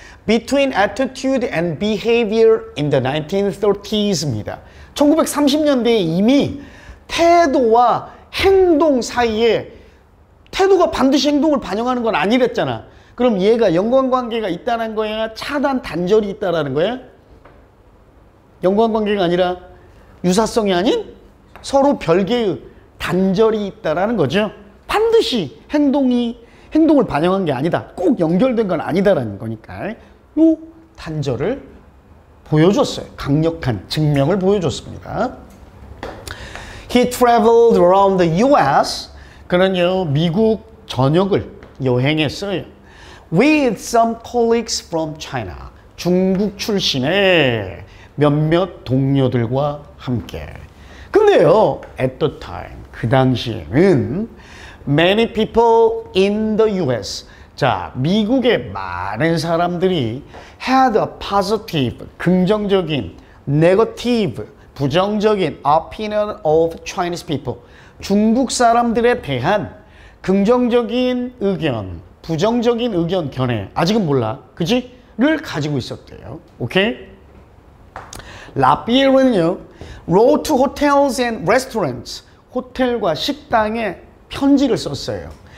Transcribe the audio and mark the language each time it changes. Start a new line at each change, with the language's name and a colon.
English: between attitude and behavior in the 1930s입니다.
Korean: 1930년대에 이미 태도와 행동 사이에 태도가 반드시 행동을 반영하는 건 아니랬잖아. 그럼 얘가 연관관계가 있다는 거야? 차단 단절이 있다라는 거야? 연관관계가 아니라 유사성이 아닌 서로 별개의 단절이 있다라는 거죠. 반드시 행동을 반영한 게 아니다. 꼭 연결된 건 아니다라는 거니까 요 단절을 보여줬어요. 강력한 증명을 보여줬습니다.
English: He traveled around the US.
Korean: 그는요, 미국 전역을 여행했어요.
English: With some colleagues from China.
Korean: 중국 출신의 몇몇 동료들과 함께. 근데요,
English: at the time,
Korean: 그 당시에는
English: many people in the US.
Korean: 자, 미국의 많은 사람들이
English: had a positive,
Korean: 긍정적인,
English: negative,
Korean: 부정적인
English: opinion of Chinese people.
Korean: 중국 사람들에 대한 긍정적인 의견, 부정적인 의견 견해, 아직은 몰라, 그지? 를 가지고 있었대요. 오케이? 라피에르는요,
English: wrote to hotels and restaurants,
Korean: 호텔과 식당에 편지를 썼어요.